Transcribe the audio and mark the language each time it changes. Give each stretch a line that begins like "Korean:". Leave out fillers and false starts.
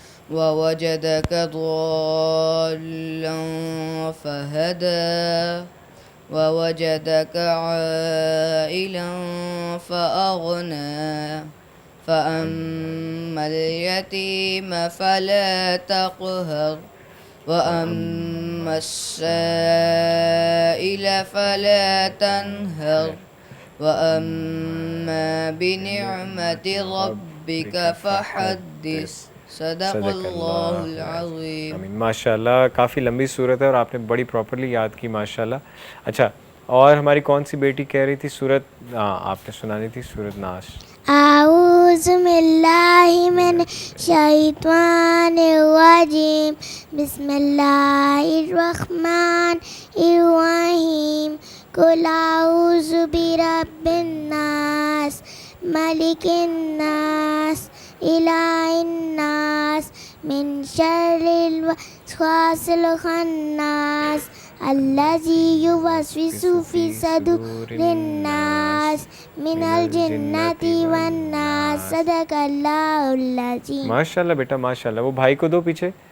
Arabic: ووجدك ضالا فهدى ووجدك عائلا فأغنى فأما اليتيم فلا تقهر وأما السائل فلا تنهر وأما بنعمة ربك فحدث. صدق اللہ العظیم. آمین.
Urdu: ماشاء اللہ کافی لمبی صورت ہے اور آپ نے بڑی پراپرلی یاد کی ماشاء اللہ. اچھا اور ہماری کون سی بیٹی کہہ رہی تھی سورت آپ نے سنانی تھی سورت ناس.
Arabic: أعوذ بالله من الشيطان الرجيم بسم الله الرحمن الرحيم قل أعوذ برب الناس ملك الناس إله الناس من شر الوسواس الخناس الذي يوسوس في صدور الناس من الجنة والناس. صدق اللہ العظیم.
Urdu: ماشاء اللہ بیٹا ماشاء اللہ. وہ بھائی کو دو پیچھے.